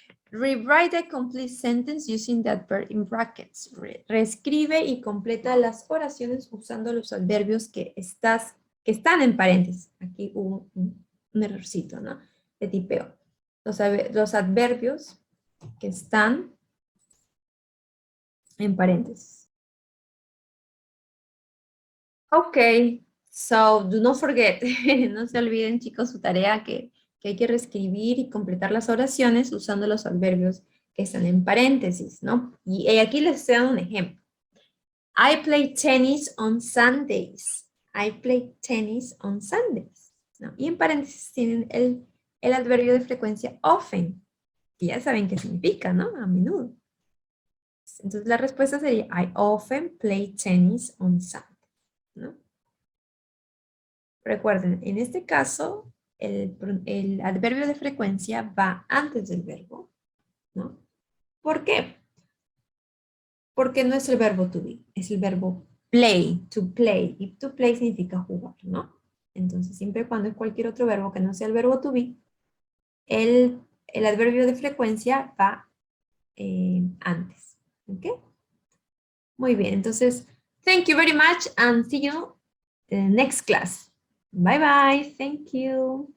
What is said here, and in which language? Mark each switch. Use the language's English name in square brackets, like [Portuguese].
[English] Rewrite a complete sentence using the adverb in brackets. [Spanish] Reescribe y completa las oraciones usando los adverbios que están en paréntesis. Aquí hubo un errorcito, ¿no? De tipeo. Los adverbios que están en paréntesis. [English] Ok, so do not forget. [Spanish] No se olviden, chicos, su tarea que hay que reescribir y completar las oraciones usando los adverbios que están en paréntesis, ¿no? Y aquí les estoy dando un ejemplo. [English] I play tennis on Sundays. I play tennis on Sundays, ¿no? [Spanish] Y en paréntesis tienen el adverbio de frecuencia often, que ya saben qué significa, ¿no? A menudo. Entonces la respuesta sería [English] I often play tennis on Sundays, [Spanish] ¿no? Recuerden, en este caso, el adverbio de frecuencia va antes del verbo, ¿no? ¿Por qué? Porque no es el verbo to be, es el verbo play, to play. Y to play significa jugar, ¿no? Entonces, siempre cuando es cualquier otro verbo que no sea el verbo to be, el adverbio de frecuencia va antes, ¿ok? Muy bien, entonces, [English] thank you very much and see you in the next class. Bye bye, thank you.